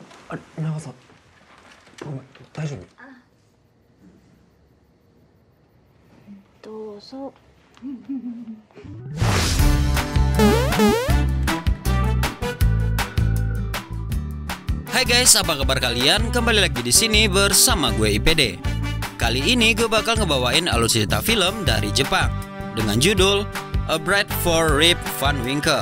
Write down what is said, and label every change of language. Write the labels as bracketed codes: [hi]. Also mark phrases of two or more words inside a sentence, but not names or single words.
[ja] あれ、長さん、ごめん、大丈夫？どうぞ。 [id] Hai guys, apa kabar kalian? Kembali lagi di sini bersama gue IPD. Kali ini gue bakal ngebawain alutsista film dari Jepang dengan judul A Bride for Rip Van Winkle.